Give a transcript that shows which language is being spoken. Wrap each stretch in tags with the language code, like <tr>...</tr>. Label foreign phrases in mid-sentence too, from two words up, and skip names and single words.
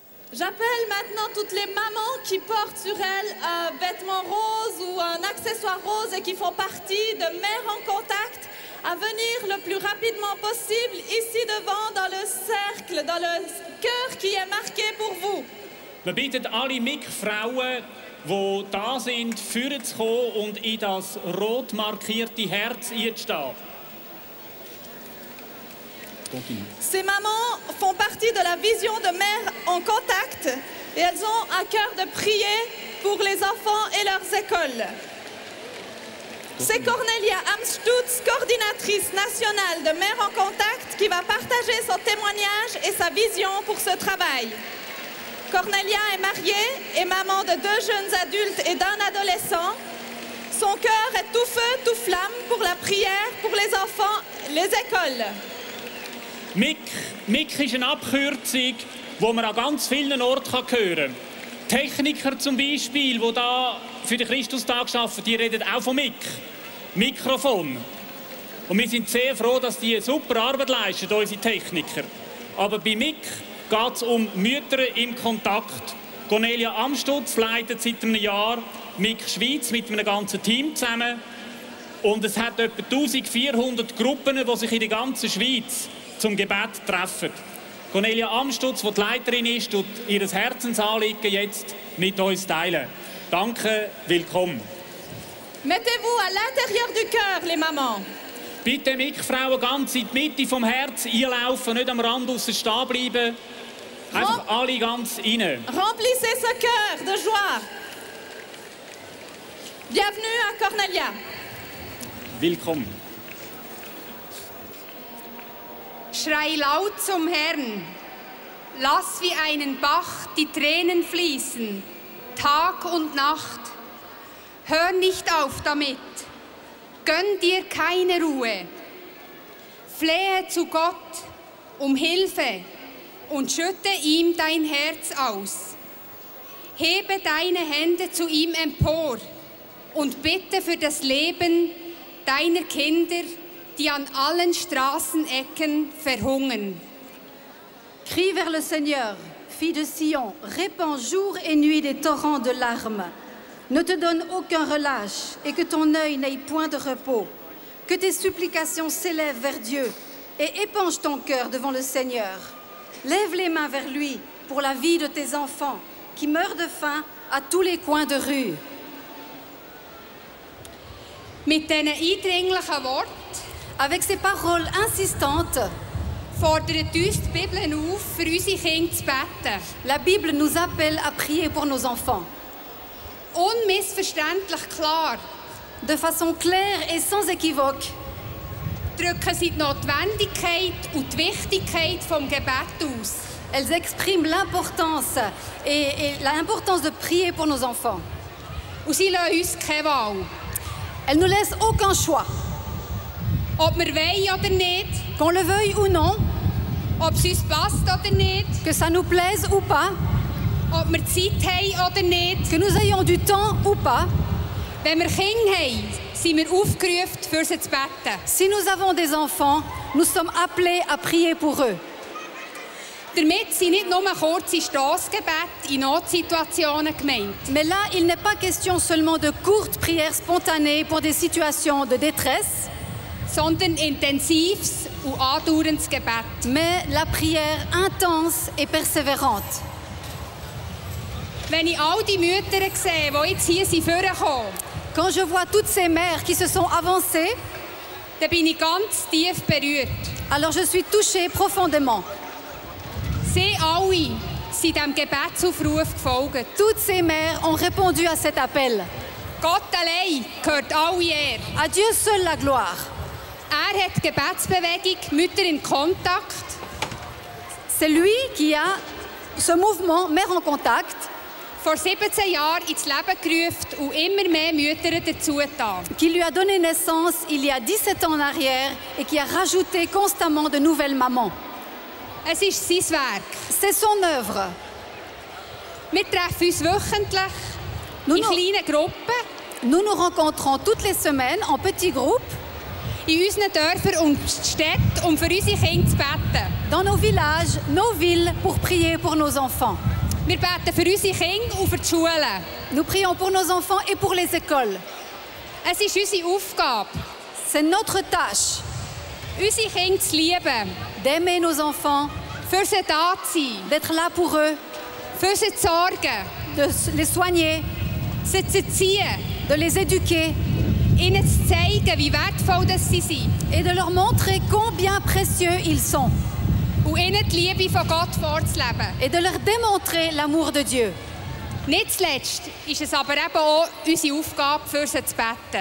<fr>J'appelle maintenant toutes les mamans qui portent sur elles un vêtement rose ou un accessoire rose et qui font partie de Mères en Contact à venir le plus rapidement possible ici devant dans le cercle, dans le cœur qui est marqué pour vous.</fr> <de>Wir bitten alle MIC-Frauen, die da sind, führen zu kommen und in das rot markierte Herz einzustehen.</de> <fr>Ces mamans font partie de la vision de Mères en Contact et elles ont à cœur de prier pour les enfants et leurs écoles. C'est Cornelia Amstutz, coordinatrice nationale de Mères en Contact, qui va partager son témoignage et sa vision pour ce travail. Cornelia est mariée et maman de 2 jeunes adultes et d'un adolescent. Son cœur est tout feu, tout flamme pour la prière, pour les enfants, les écoles.</fr> <de>MIC ist eine Abkürzung, die man an ganz vielen Orten hören kann. Techniker zum Beispiel, die hier für den Christustag arbeiten, die reden auch von MIC. Mikrofon. Und wir sind sehr froh, dass die super Arbeit leisten, unsere Techniker. Aber bei MIC geht es um Mütter im Kontakt. Cornelia Amstutz leitet seit einem Jahr MIC Schweiz mit einem ganzen Team zusammen. Und es hat etwa 1400 Gruppen, die sich in der ganzen Schweiz zum Gebet treffen. Cornelia Amstutz, die die Leiterin ist, tut ihr Herzensanliegen jetzt mit uns teilen. Danke, willkommen.</de> <fr>Mettez-vous à l'intérieur du cœur, les mamans.</fr> <de>Bitte MIC-Frauen ganz in die Mitte vom Herz einlaufen, nicht am Rand aussen stehen bleiben. Einfach alle ganz rein.</de> <fr>Remplissez ce cœur de joie. Bienvenue à Cornelia.</fr> <de>Willkommen. Schrei laut zum Herrn, lass wie einen Bach die Tränen fließen, Tag und Nacht. Hör nicht auf damit, gönn dir keine Ruhe. Flehe zu Gott um Hilfe und schütte ihm dein Herz aus. Hebe deine Hände zu ihm empor und bitte für das Leben deiner Kinder, die an allen Straßenecken verhungern.</de> <fr>Crie vers le Seigneur, fille de Sion, répands jour et nuit des torrents de larmes. Ne te donne aucun relâche et que ton œil n'aille point de repos. Que tes supplications s'élèvent vers Dieu et épanche ton cœur devant le Seigneur. Lève les mains vers lui pour la vie de tes enfants qui meurent de faim à tous les coins de rue.</fr> <de>Mit diesen eindringlichen Worten,</de> <fr>avec ces paroles insistantes,</fr> <de>fordert uns die Bibel auf, für unsere Kinder zu beten.</de> <fr>La Bible nous appelle à prier pour nos enfants.</fr> <de>Unmissverständlich klar.</de> <fr>De façon claire et sans équivoque.</fr> <de>Drücken sie die Notwendigkeit und die Wichtigkeit vom Gebet aus.</de> <fr>Elles expriment l'importance et l'importance de prier pour nos enfants.</fr> <de>Und sie lassen uns keine Wahl.</de> <fr>Elles ne laissent aucun choix.</fr> <de>Ob wir wollen oder nicht,</de> <fr>qu'on le veuille ou non,</fr> <de>ob es uns passt oder nicht,</de> <fr>que ça nous plaise ou pas,</fr> <de>ob wir Zeit haben oder nicht,</de> <fr>que nous ayons du temps ou pas,</fr> <de>wenn wir Kinder haben, sind wir aufgerufen, für sie zu beten.</de> <fr>Si nous avons des enfants, nous sommes appelés à prier pour eux.</fr> <de>Damit sind nicht nur kurze Stossgebete in Notsituationen gemeint.</de> <fr>Mais là, il n'est pas question seulement de courtes prières spontanées pour des situations de détresse,</fr> <de>sondern intensives und andauerndes Gebet.</de> <fr>Mais la prière intense et persévérante.</fr> <de>Wenn ich all die Mütter sehe, die jetzt hier vorgekommen sind,</de> <fr>quand je vois toutes ces mères qui se sont avancées,</fr> <de>dann bin ich ganz tief berührt.</de> <fr>Alors je suis touchée profondément.</fr> <de>Sie alle sind dem Gebetsaufruf gefolgt.</de> <fr>Toutes ces mères ont répondu à cet appel.</fr> <de>Gott allein gehört alle Ehre.</de> <fr>À Dieu seul la gloire.</fr> <de>Hat die Gebetsbewegung Mütter in Kontakt.</de> <fr>C'est lui qui a ce mouvement Mères en Contact</fr> <de>vor 17 Jahren ins Leben gerufen und immer mehr Mütter dazu getan.</de> <fr>Qui lui a donné naissance il y a 17 ans en arrière et qui a rajouté constamment de nouvelles mamans.</fr> <de>Es ist sein Werk.</de> <fr>C'est son œuvre.</fr> <de>Wir treffen uns wöchentlich in kleinen Gruppen.</de> <fr>Nous nous rencontrons toutes les semaines en petits groupes.</fr> <de>In unseren Dörfern und Städten, um für unsere Kinder zu beten.</de> <fr>Dans nos villages, nos villes, pour prier pour nos enfants.</fr> <de>Wir beten für unsere Kinder und für die Schulen.</de> <fr>Nous prions pour nos enfants et pour les écoles.</fr> <de>Es ist unsere Aufgabe,</de> <fr>C'est notre tâche</fr> <de>unsere Kinder zu lieben,</de> <fr>d'aimer nos enfants,</fr> <de>für sie da zu sein,</de> <fr>d'être là pour eux,</fr> <de>für sie zu sorgen,</de> <fr>de les soigner,</fr> <de>sie zu erziehen,</de> <fr>de les éduquer</fr> <de>ihnen zu zeigen, wie wertvoll das sie sind</de> <fr>et de leur montrer combien précieux ils sont</fr> <de>und ihnen die Liebe von Gott vorzuleben.</de> <fr>et de leur démontrer l'amour de Dieu.</fr> <de>Nicht zuletzt ist es aber eben auch unsere Aufgabe, für sie zu beten.</de>